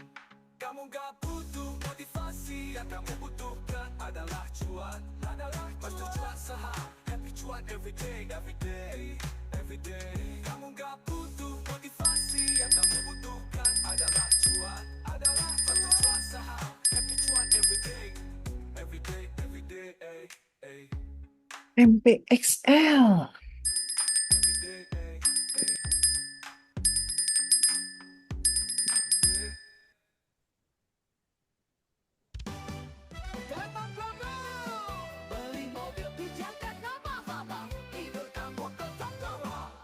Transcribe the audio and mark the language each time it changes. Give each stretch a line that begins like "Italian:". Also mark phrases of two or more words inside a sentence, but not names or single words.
Indonesian: Kamu gak butuh motivasi, yang kamu butuhkan adalah cuan. Master cuan saham, happy cuan
English: everyday, everyday, everyday.
Indonesian: Kamu gak butuh motivasi, yang kamu butuhkan adalah cuan. Master cuan saham, happy cuan
English: everyday, everyday, everyday, ay, ay.
Indonesian: MPXL.
English: Everyday, ay, ay. Yeah.
Indonesian: Datang ke Mall, beli mobil pijakan nama mama, tidur kamu tetap sama.